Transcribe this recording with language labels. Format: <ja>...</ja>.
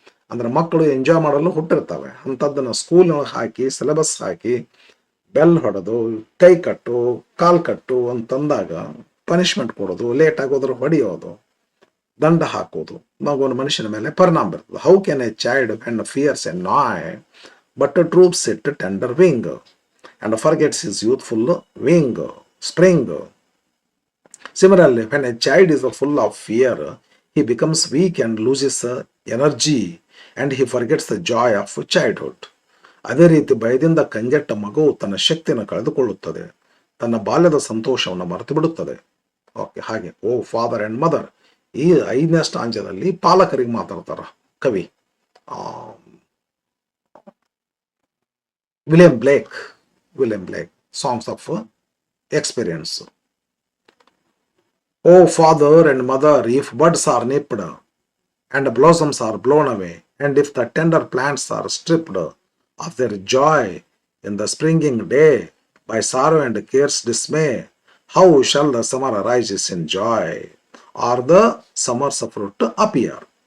<kn>ಅಂದ್ರೆ ಮಕ್ಕಳು ಎಂಜಾಯ್ ಮಾಡಲು ಹುಟ್ಟಿರ್ತವೆ. ಅಂಥದ್ದನ್ನು ಸ್ಕೂಲ್ನೊಳಗೆ ಹಾಕಿ ಸಿಲೆಬಸ್ ಹಾಕಿ ಬೆಲ್ ಹೊಡೆದು ಕೈ ಕಟ್ಟು ಕಾಲು ಕಟ್ಟು ಅಂತಂದಾಗ ಪನಿಷ್ಮೆಂಟ್ ಕೊಡೋದು, ಲೇಟ್ ಆಗೋದ್ರ ಹೊಡೆಯೋದು, ದಂಡ ಹಾಕೋದು ಮಗುವಿನ ಮನುಷ್ಯನ ಮೇಲೆ ಪರಿಣಾಮ ಬರ್ತದೆ.</kn> <en>How can a child when fears annoy but droops it tender wing and forgets his youthful wing spring. Similarly, when a child is full of fear, he becomes weak and loses energy and he forgets the joy of childhood.</en> <kn>ಅದೇ ರೀತಿ ಭಯದಿಂದ ಕಂಗೆಟ್ಟ ಮಗು ತನ್ನ ಶಕ್ತಿಯನ್ನು ಕಳೆದುಕೊಳ್ಳುತ್ತದೆ, ತನ್ನ ಬಾಲ್ಯದ ಸಂತೋಷವನ್ನು ಮರೆತು ಬಿಡುತ್ತದೆ. ಓಕೆ, ಹಾಗೆ</kn> <en>O father and mother</en> <kn>ಈ 5ನೇ ಸ್ಟಾಂಜದಲ್ಲಿ ಪಾಲಕರಿಗೆ ಮಾತಾಡ್ತಾರ ಕವಿ William ಬ್ಲೇಕ್.</kn> <en>Songs of experience. O father and mother, if buds are nipped and blossoms are blown away, and if the tender plants are stripped of their joy in the springing day by sorrow and care's dismay, how shall the summer arises in joy, or the summer's fruit appear?</en>